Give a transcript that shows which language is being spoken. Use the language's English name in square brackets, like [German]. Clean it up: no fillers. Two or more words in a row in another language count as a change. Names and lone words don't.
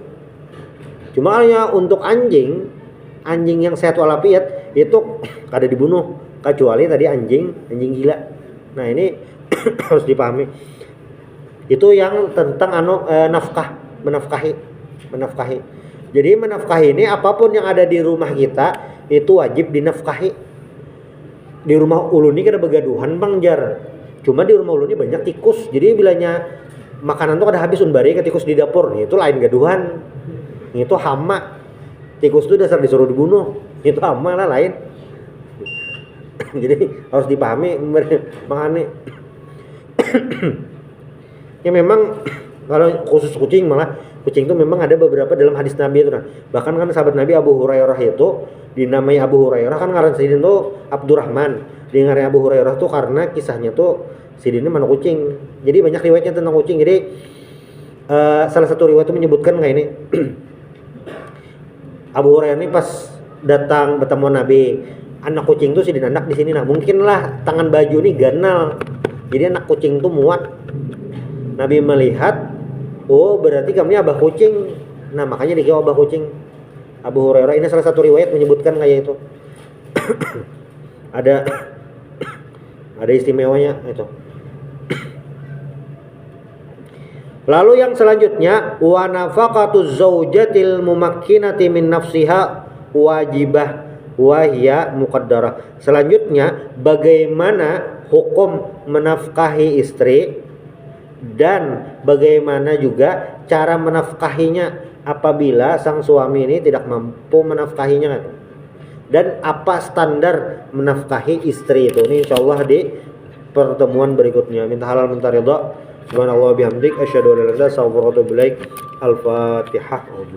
[Indonesian] Cuma hanya untuk anjing yang sehat walafiat itu kada dibunuh kecuali tadi anjing gila. Nah ini harus dipahami. Itu yang tentang nafkah, menafkahi. Jadi menafkahi ini apapun yang ada di rumah kita itu wajib dinafkahi. [Banjar] Di rumah ulun ini kada begaduhan Bang Jar. Cuma di rumah ulun ini banyak tikus. Jadi bilanya makanan tuh kada habis unbari ke tikus di dapur. [Indonesian] Itu lain gaduhan. Itu hama. Tikus itu dasar disuruh dibunuh. Itu hama lah lain. Jadi harus dipahami makanya. Ya memang kalau khusus kucing malah kucing itu memang ada beberapa dalam hadis Nabi itu. Nah, bahkan kan sahabat Nabi Abu Hurairah itu dinamai Abu Hurairah kan ngaran sidin itu Abdurrahman. [Banjar] Di ngaran Abu Hurairah tuh karena kisahnya tuh sidinnya mana kucing. [Indonesian] Jadi banyak riwayatnya tentang kucing. Jadi salah satu riwayat itu menyebutkan kayak ini. [Banjar] Abu Hurairah ini pas datang bertemu Nabi, anak kucing tuh sidin anak di sini. Nah, mungkinlah tangan baju ini ganal. Jadi anak kucing tuh muat. [Indonesian] Nabi melihat, oh berarti kami abah kucing. Nah makanya dikira abah kucing. Abu Hurairah ini salah satu riwayat menyebutkan kayak itu. ada istimewanya itu. Lalu yang selanjutnya [Arabic] ونفقة الزوجة الممكنة من نفسها واجبة وهي مقدرة. [Indonesian] Selanjutnya bagaimana hukum menafkahi istri dan bagaimana juga cara menafkahinya apabila sang suami ini tidak mampu menafkahinya, dan apa standar menafkahi istri itu. Ini insyaallah di pertemuan berikutnya. Minta halal minta ridha. [Arabic] سبحان الله بحمدك أشهد أن لا إله إلا أنت أستغفرك وأتوب إليك. [Indonesian] Al-Fatihah.